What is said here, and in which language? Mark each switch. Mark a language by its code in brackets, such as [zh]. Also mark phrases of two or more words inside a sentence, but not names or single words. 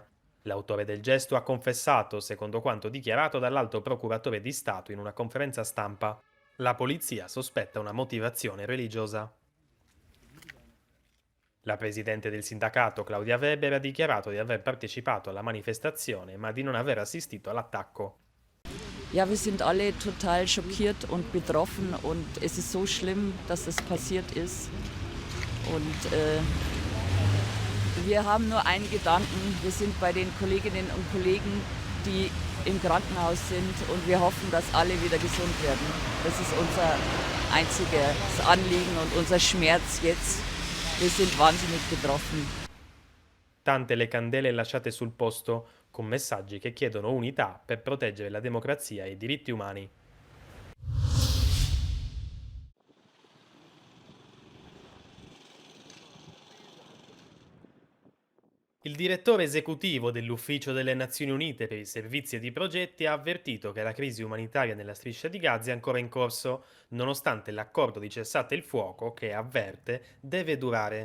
[it] L'autore del gesto ha confessato, secondo quanto dichiarato dall'alto procuratore di Stato in una conferenza stampa. La polizia sospetta una motivazione religiosa. La presidente del sindacato, Claudia Weber, ha dichiarato di aver partecipato alla manifestazione, ma di non aver assistito all'attacco. [de] Ja, wir sind alle total schockiert und betroffen und es ist so schlimm, dass es passiert ist. Und wir haben nur einen Gedanken, wir sind bei den Kolleginnen und Kollegen, die im Krankenhaus sind und wir hoffen, dass alle wieder gesund werden. Das ist unser einziges Anliegen und unser Schmerz jetzt. Wir sind wahnsinnig betroffen. [it] Tante le candele lasciate sul posto, con messaggi che chiedono unità per proteggere la democrazia e i diritti umani. Il direttore esecutivo dell'Ufficio delle Nazioni Unite per i servizi e i progetti ha avvertito che la crisi umanitaria nella striscia di Gaza è ancora in corso, nonostante l'accordo di cessate il fuoco che, avverte, deve durare.